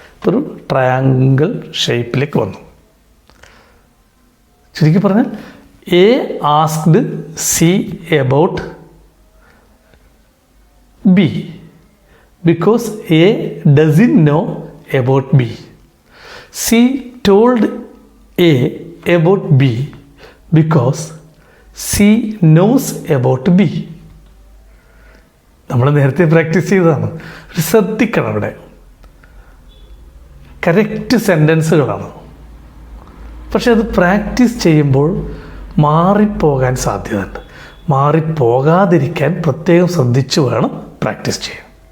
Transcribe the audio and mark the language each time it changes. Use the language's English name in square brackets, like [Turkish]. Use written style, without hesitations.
[Malayalam] ഇപ്പോൾ ഒരു ട്രയാങ്കിൾ ഷേപ്പിലേക്ക് വന്നു. ചുരുക്കി പറഞ്ഞാൽ [English] A asked C about B because A doesn't know about B. C told A about B because C knows about B. [Malayalam] നമ്മൾ നേരത്തെ practice ചെയ്തതാണ്. ഒരു ശ്രദ്ധിക്കണം, അവിടെ കറക്റ്റ് സെൻറ്റൻസുകളാണ്. പക്ഷെ അത് പ്രാക്ടീസ് ചെയ്യുമ്പോൾ മാറിപ്പോകാൻ സാധ്യതയുണ്ട്. മാറിപ്പോകാതിരിക്കാൻ പ്രത്യേകം ശ്രദ്ധിച്ചു വേണം പ്രാക്ടീസ് ചെയ്യാൻ.